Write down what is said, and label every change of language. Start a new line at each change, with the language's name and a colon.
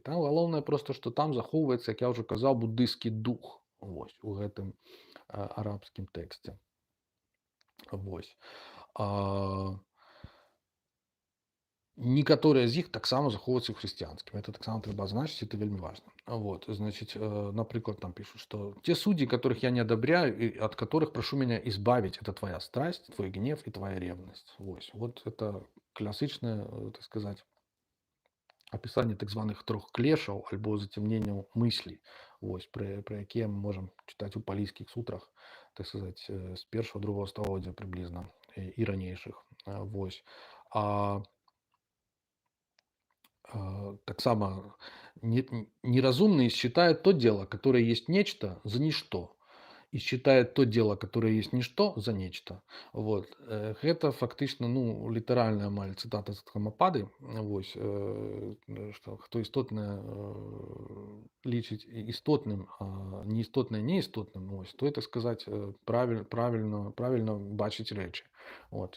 Belarusian: Там галоўнае просто, што там захоўваецца, як я ўжо казаў, буддысцкі дух, вось, у гэтым арабскім тэксце. Вось. А, некаторыя з іх таксама захоўваюцца ў хрысціянскім. Это таксама трэба азначыць, это вельмі важна.
Russian: Вот, значит,
Belarusian: напрыклад,
Russian: там пишут, что те судьи, которых я не одобряю и от которых прошу меня избавить, это твоя страсть, твой гнев и твоя ревность.
Belarusian: Вот это класычнае, так сказать, опісанне так званых трох клешаў альбо зацемненняў мыслей, вось, пра якія мы можам чытаць у палійскіх сутрах, так сказать, з першого другого стагоддзя прыблізна і ранейшых. Вось.
Russian: А таксама неразумные считают то дело, которое есть нечто, за ничто, и считают то дело, которое есть ничто, за нечто. Вот.
Belarusian: Гэта фактычна, ну, літаральная амаль цытата з Хамапады, вось, што хто істотнае лічыць істотным, а неістотнае неістотным, вось, то это сказаць правільна бачыць рэчы. Вот.